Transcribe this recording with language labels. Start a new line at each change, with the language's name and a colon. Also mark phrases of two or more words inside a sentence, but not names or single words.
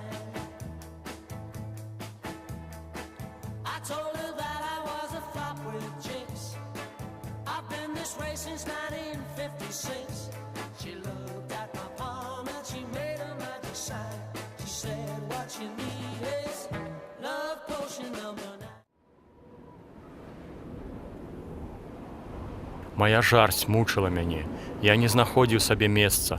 English: I told her that I was a flop with chicks. I've been this way since 1956. She looked at my palm and she made a magic sign. She said what you need is love potion number 9.
Belarusian: Мая жарсць мучыла мяне, я не знаходзіў сабе месца.